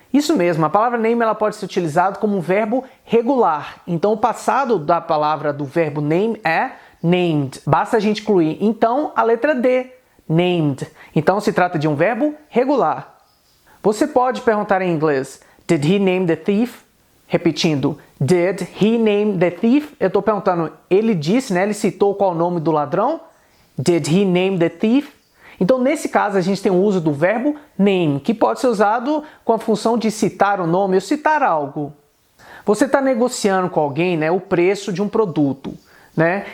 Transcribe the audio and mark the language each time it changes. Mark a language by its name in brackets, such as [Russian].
[Portuguese] Isso mesmo, a palavra name ela pode ser utilizada como um verbo regular. Então, o passado da palavra do verbo name é named. Basta a gente incluir, então, a letra D, named. Então, se trata de um verbo regular. Você pode perguntar em inglês: [English] Did he name the thief? [Portuguese] Repetindo: [English] Did he name the thief? [Portuguese] Eu estou perguntando: ele disse, né? Ele citou qual o nome do ladrão? [English] Did he name the thief? [Portuguese] Então, nesse caso, a gente tem o uso do verbo name, que pode ser usado com a função de citar o nome ou citar algo. Você está negociando com alguém, né, o preço de um produto, né?